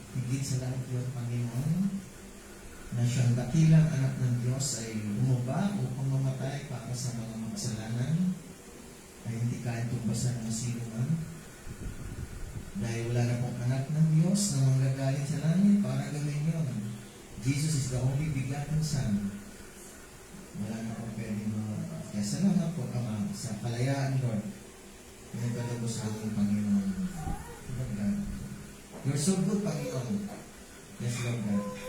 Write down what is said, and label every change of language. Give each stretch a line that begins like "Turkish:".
Filipino: Higit sa lahat yun, Panginoon, na siyang dakilang anak ng Diyos ay bumaba upang mamatay para sa mga makasalanan, ay hindi kayang tumbasan ng sino man. Dahil wala na pong anak ng Diyos na manggagaling sa langit para gawin yun.
English: Jesus is the only begotten Son.
Filipino: Wala na pong pwedeng kaya salamat po, Ama, sa kalayaan, Lord. Pinagkalabo sa aming Panginoon.
English: Lord God. You're so good, Panginoon. Yes, Lord God.